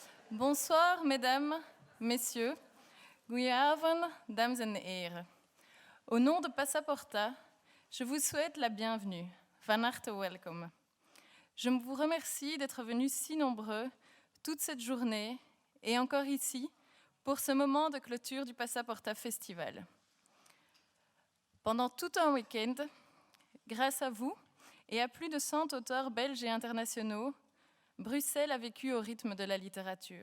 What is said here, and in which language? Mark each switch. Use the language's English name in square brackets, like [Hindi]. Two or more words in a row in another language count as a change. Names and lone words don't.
[French] Bonsoir, mesdames, messieurs. [Dutch] Goedenavond, dames en heren. [French] Au nom de Passaporta, je vous souhaite la bienvenue. [Dutch] Van harte welkom. [French] Je vous remercie d'être venus si nombreux toute cette journée et encore ici pour ce moment de clôture du Passaporta Festival. Pendant tout un week-end, grâce à vous et à plus de 100 auteurs belges et internationaux, Bruxelles a vécu au rythme de la littérature.